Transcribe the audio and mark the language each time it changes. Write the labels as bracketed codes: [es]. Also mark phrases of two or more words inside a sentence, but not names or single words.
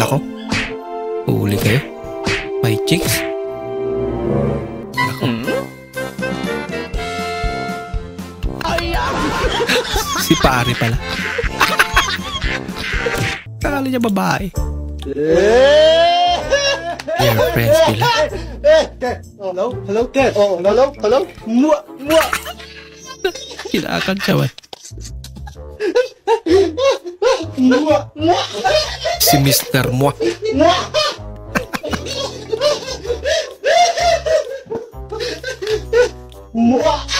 [tl] Nako. Huli kayo. May chicks. Nako. Si pare pala. Akala niya babae. [en] Your friends pila. Hello? Hello, Ted. Oh, hello? Hello? Mua! Mua! [tl] Kinakad siya, man. Mua! Mua! Si Mr. Mua. Mua! Mua!